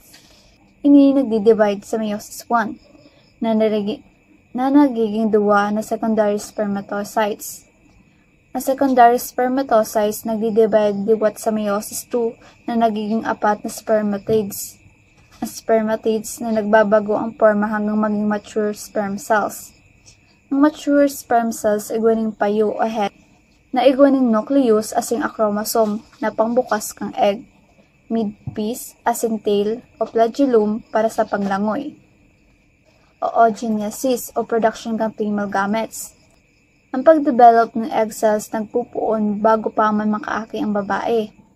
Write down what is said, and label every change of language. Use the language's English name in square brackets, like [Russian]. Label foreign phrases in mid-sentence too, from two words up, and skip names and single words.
[Bikol] Ini nagdi-divide sa meiosis 1 na nagiging duwa na [English] secondary spermatocytes. [Bikol] Ang [English] secondary spermatocytes [Bikol] nagdi-divide diwat sa meiosis 2 na nagiging 4 na spermatids. Ang spermatids na nagbabago ang forma hanggang maging [English] mature sperm cells. [Bikol] Ang [English] mature sperm cells [Bikol] igwaning payo o head na igwaning nucleus asing a chromosome na pangbukas kang egg, midpiece asing tail o flagellum para sa paglangoy. Oogenesis o production kang [English] female gametes. [Bikol] Ang pagdevelop ng [English] egg cells [Bikol] nagpupuon bago pa man makaaki ang babae.